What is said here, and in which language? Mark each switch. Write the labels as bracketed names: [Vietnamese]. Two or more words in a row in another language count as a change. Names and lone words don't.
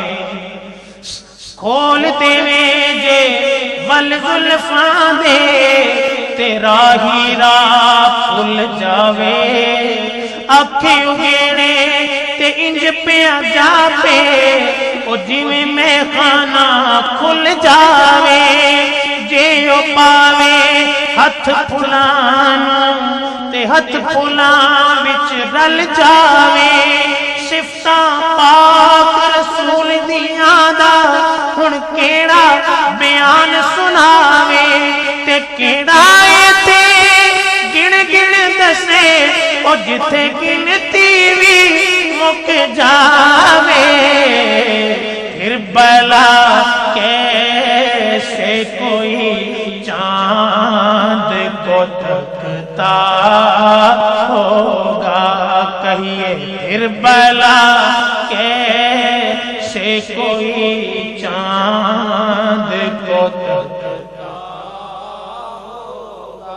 [Punjabi] کھول دے جے ول زلفاں دے، تیرا ہی راہ کھل جاوے، اکھ اگیڑے تے انج پیا جاپے، او جویں میں خانہ کھل جاوے، جے او پاوے ہتھ پھلاں تے ہتھ پھلاں وچ رل جاوے، صفتاں پاک رسول دیاں دا ہن کیڑا بیان سناوے، تے کیڑا ایتھے گن گن دسے، او جتھے گنتی وی مک جاوے، [Urdu] پھر بلا کیسے کوئی چاند کو تکتا ہوگا، کہیے پھر بلا کیسے کوئی چاند کو تکتا ہوگا۔